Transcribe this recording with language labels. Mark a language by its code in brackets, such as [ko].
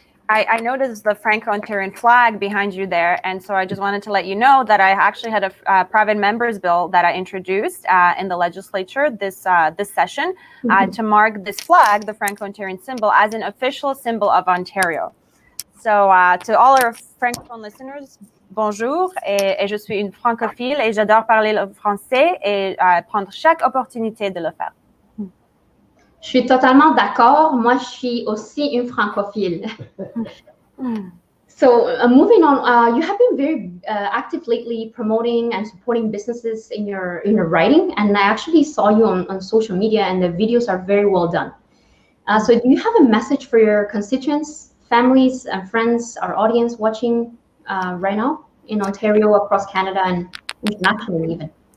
[en] I noticed the Franco-Ontarian flag behind you there, and so I just wanted to let you know that I actually had a private members bill that I introduced in the legislature this session to mark this flag, the Franco-Ontarian symbol, as an official symbol of Ontario. So to all our francophone listeners, [fr] bonjour, et je suis une francophile et j'adore parler le français et prendre chaque opportunité de le faire. Je suis totalement d'accord. Moi, je suis aussi une francophile. [en] So moving on, you have been very active lately, promoting and supporting businesses in your writing, and I actually saw you on social media, and the videos are very well done. So do you have a message for your constituents, families, and friends, our audience watching right now in Ontario, across Canada, and internationally even?